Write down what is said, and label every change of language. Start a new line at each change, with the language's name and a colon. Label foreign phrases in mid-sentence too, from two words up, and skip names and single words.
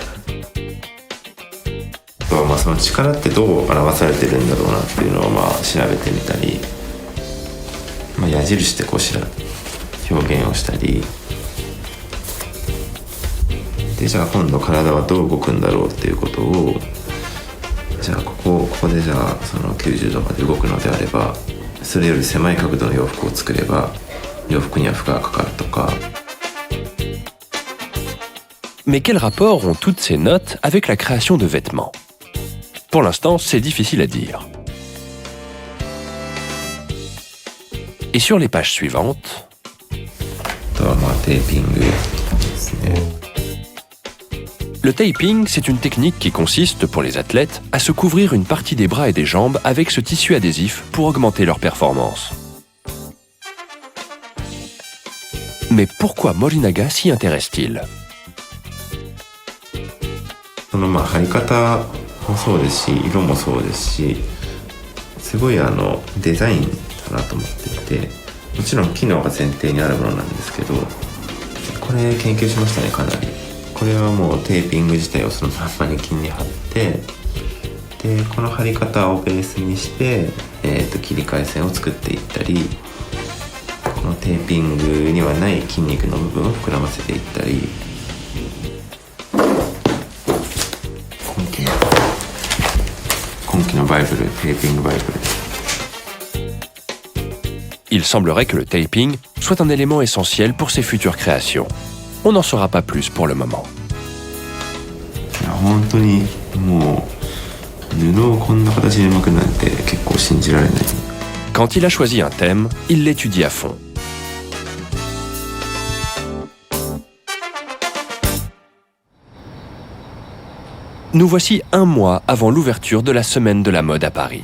Japanese: あとはまあその力ってどう表されてるんだろうなっていうのをまあ調べてみたり、まあ、矢印でこう表現をしたりで、じゃあ今度体はどう動くんだろうっていうことを、じゃあここでじゃあその90度まで動くのであれば、それより狭い角度の洋服を作れば洋服には負荷がかかるとか。
French: Mais quel rapport ont toutes ces notes avec la création de vêtements? Pour l'instant, c'est difficile à dire. Et sur les pages suivantes,
Japanese: あとはまあテーピングですね。
French: le taping, c'est une technique qui consiste pour les athlètes à se couvrir une partie des bras et des jambes avec ce tissu adhésif pour augmenter leur performance. Mais pourquoi Morinaga s'y intéresse-t-il?
Japanese: そのまあ貼り方もそうですし、色もそうですし、すごいデザインだなと思っていて、もちろん機能が前提にあるものなんですけど、これ研究しましたね、かなり。これはもうテーピング自体をそのまんまに金に貼って、でこの貼り方をベースにして、切り替え線を作っていったり、このテーピングにはない筋肉の部分を膨らませていったり。
French: Il semblerait que le taping soit un élément essentiel pour ses futures créations. On n'en saura pas plus pour le moment.
Japanese: 本当にもう布をこんな形で巻くなんて結構信じられない。
French: Quand il a choisi un thème, il l'étudie à fond. Nous voici un mois avant l'ouverture de la Semaine de la mode à Paris.